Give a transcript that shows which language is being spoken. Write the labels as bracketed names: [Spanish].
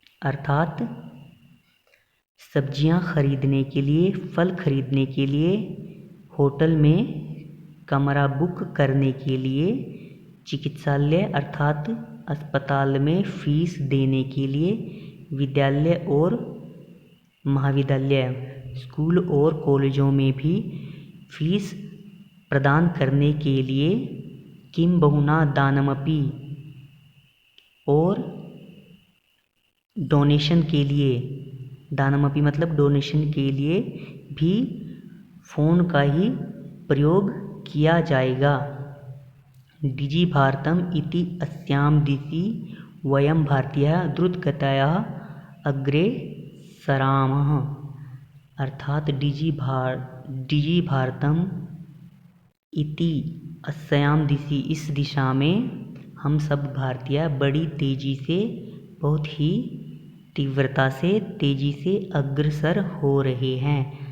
[Hindi] अर्थात सब्जियां खरीदने के लिए, फल खरीदने के लिए, होटल में कमरा बुक करने के लिए, चिकित्सालय अर्थात अस्पताल में फीस देने के लिए, विद्यालय और महाविद्यालय स्कूल और कॉलेजों में भी फीस प्रदान करने के लिए [Sanskrit] किं बहुना दानमपि [Hindi] और डोनेशन के लिए, दानमपि मतलब डोनेशन के लिए भी फ़ोन का ही प्रयोग किया जाएगा। [Sanskrit] डिजि भारतम इति अस्यां दिशि वयं भारतीयाः द्रुतगत्या अग्रे सरामः। [Hindi] अर्थात [Sanskrit] डिजि भारतम इति अस्यां दिशि [Hindi] इस दिशा में हम सब भारतीय बड़ी तेज़ी से, बहुत ही तीव्रता से, तेज़ी से अग्रसर हो रहे हैं।